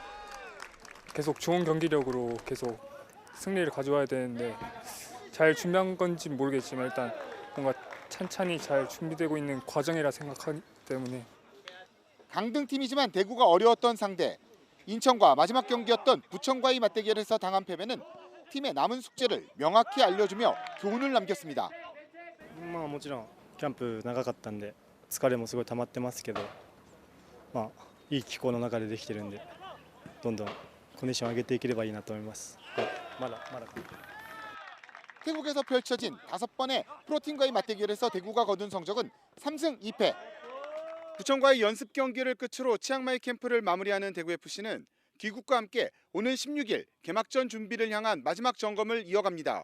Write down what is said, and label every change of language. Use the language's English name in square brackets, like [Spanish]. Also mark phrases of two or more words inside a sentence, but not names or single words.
[Korean] 계속 좋은 경기력으로 계속 승리를 가져와야 되는데 잘 준비한 건지 모르겠지만 일단 뭔가 찬찬히 잘 준비되고 있는 과정이라 생각하기 때문에. 강등팀이지만 대구가 어려웠던 상대. 인천과 마지막 경기였던 부천과의 맞대결에서 당한 패배는 팀의 남은 숙제를 명확히 알려주며 교훈을 남겼습니다. [Japanese] もちろんキャンプ長かったんで疲れもすごい溜まってますけどいい気候の中でできてるんで、どんどんコンディションを上げていければいいなと思います。まだ。 [Korean] 태국에서 펼쳐진 5번의 프로팀과의 맞대결에서 대구가 거둔 성적은 3승 2패. 부천과의 연습 경기를 끝으로 치앙마이 캠프를 마무리하는 대구FC는 귀국과 함께 오는 16일 개막전 준비를 향한 마지막 점검을 이어갑니다.